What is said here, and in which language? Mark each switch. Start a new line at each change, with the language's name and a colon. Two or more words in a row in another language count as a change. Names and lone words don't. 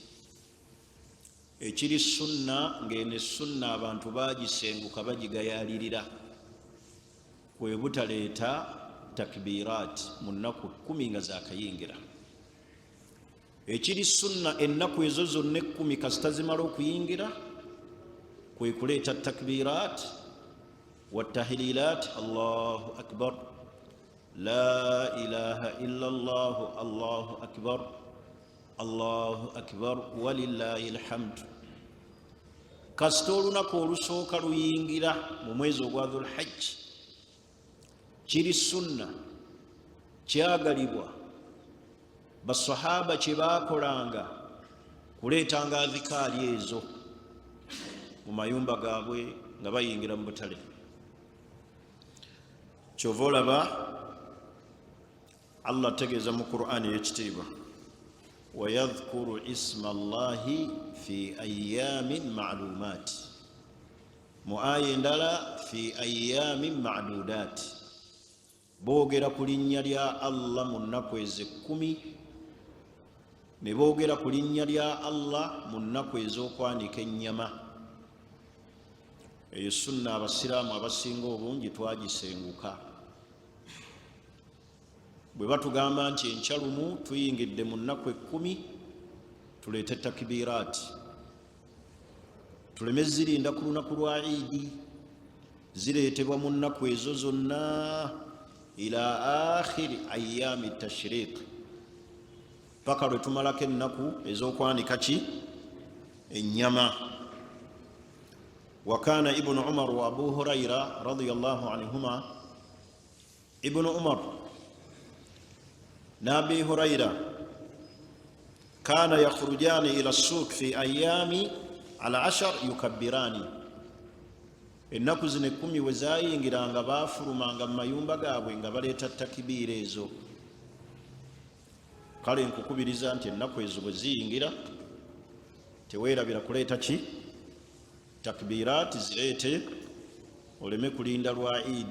Ganda: Ekiri sunna ng'eno sunna abantu bagisenguka bagigayaalirira, kwe butaleeta takbiraati mu nnaku 10 nga zaakayingira. Ekiri sunna ennaku ezo zonna 10 kasita zimala okuyingira, kwe kuleeta
Arabic: تكبيرات وتهليلات, الله أكبر، لا إله إلا الله، الله أكبر، الله أكبر ولله الحمد.
Ganda: Kasita olunaku olusooka luyingira mu mwezi ogwa Dhul Hajj, kiri sunna kyagalibwa basahaba kye baakolanga kuleetanga adhikaali ezo mu mayumba gaabwe nga bayingira mu butale. Kyova olaba Allah ategeeza mu Qur'ani y'ekitiibwa,
Arabic: ويذكروا اسم الله في أيام معلومات,
Ganda: mu aya endala
Arabic: في أيام معدودات,
Ganda: boogera ku linnya lya Allah mu nnaku ezo 10, ne boogera ku linnya lya Allah mu nnaku ez'okwanika ennyama. Eyo sunna abasiraamu abasinga obungi twagisenguka. Bwe batugamba nti enkyalumu tuyingidde mu nnaku 10, tuleete takbiraati, tuleme zirinda ku lunaku lwa Eid, zireetebwa mu nnaku ezo zonna
Arabic: إلى آخر أيام التشريق,
Ganda: paka lwe tumalako ennaku ez'okwanika ki? Ennyama.
Arabic: وكان ابن عمر وابو هريره رضي الله عنهما، ابن عمر نابي هريره كان يخرجان الى السوق في ايام العشر يكبران،
Ganda: ennaku zino 10 we zaayingiranga baafulumanga mu mayumba gaabwe nga baleeta takbiira ezo. Kale nkukubiriza nti ennaku ezo bwe ziyingira teweerabira kuleeta ki? Takbiraati zireete, oleme kulinda lwa Eid.